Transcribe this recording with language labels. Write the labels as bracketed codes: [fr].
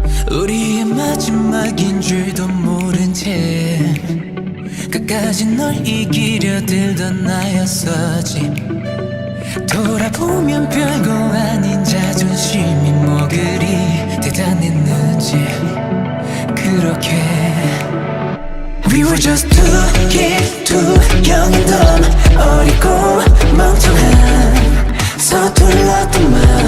[ko] 우리의 마지막인 줄도 모른 채 끝까지 널 이기려 들던 나였었지. 돌아보면 별거 아닌 자존심이 뭐 그리 대단했는지. 그렇게 [en] We were just two kids, too young and dumb. [ko] 어리고 멍청한 서툴렀던 맘.